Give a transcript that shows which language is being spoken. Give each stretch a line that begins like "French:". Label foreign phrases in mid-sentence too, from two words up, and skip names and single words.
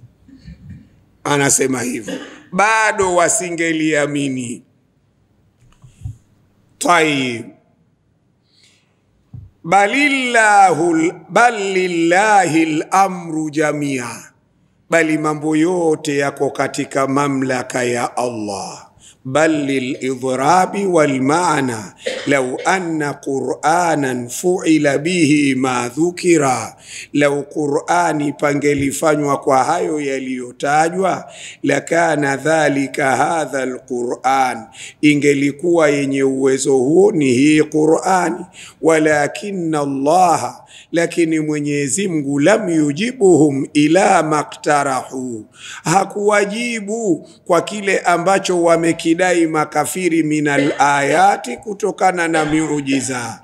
Swahili: Anasema hivyo, bado wasingeliamini.
Arabic: طيب، بل لله الأمر جميعا,
Swahili: bali mambo yote yako katika mamlaka ya Allah.
Arabic: بل للإضراب والمعنى لو أن قرآنا فعل به ما ذكر، لو قرآن
Swahili: pangelifanywa kwa hayo yaliyotajwa,
Arabic: لكان ذلك هذا القرآن,
Swahili: ingelikuwa yenye uwezo huo ni hii Qur'ani.
Arabic: ولكن الله, lakini Mwenyezi Mungu, لم يجبهم إلا مقترحه, hakuwajibu kwa kile ambacho wamekidai makafiri من الآيات, kutokana na miujiza.